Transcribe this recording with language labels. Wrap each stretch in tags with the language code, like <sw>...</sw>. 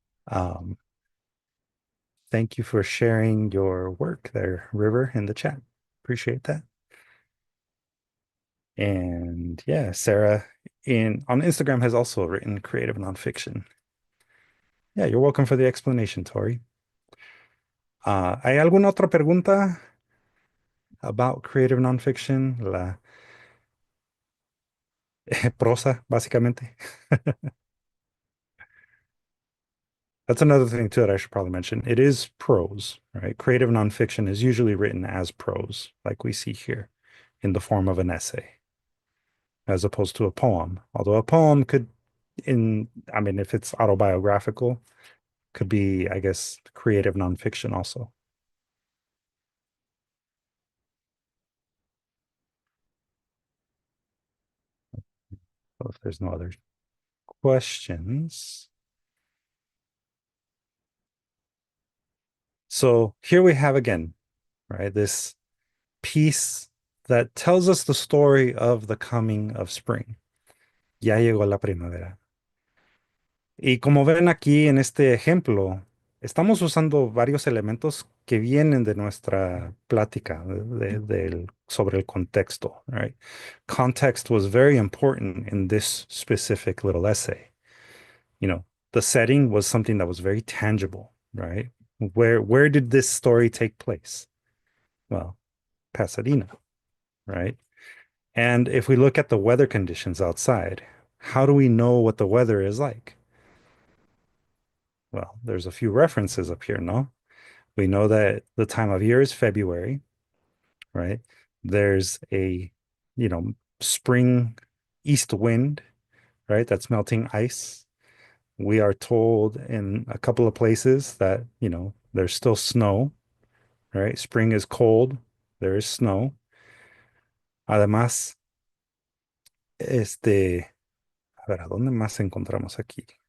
<en>Um, thank you for sharing your work there, River, in the chat. Appreciate that. And yeah, Sarah on Instagram has also written creative nonfiction. Yeah, you're welcome for the explanation, Tori.</en> <es>¿Hay alguna otra pregunta</es> <en>about creative nonfiction?</en> <es>La prosa, básicamente.</es> <en>That's another thing too that I should probably mention. It is prose, right? Creative nonfiction is usually written as prose, like we see here, in the form of an essay, as opposed to a poem. Although a poem could, I mean, if it's autobiographical, could be, I guess, creative nonfiction also. So if there's no other questions. So here we have again, right, this piece that tells us the story of the coming of spring.</en> <es>Ya llegó la primavera. Y como ven aquí en este ejemplo, estamos usando varios elementos que vienen de nuestra plática sobre el contexto, right?</es> <en>Context was very important in this specific little essay. The setting was something that was very tangible, right? Where did this story take place? Well, Pasadena, right? And if we look at the weather conditions outside, how do we know what the weather is like? Well, there's a few references up here, no? We know that the time of year is February, right? There's a, you know, spring east wind, right? That's melting ice. We are told in a couple of places that, there's still snow, right? Spring is cold, there is snow.</en> <es>Además, a ver, ¿a dónde más encontramos aquí?</es>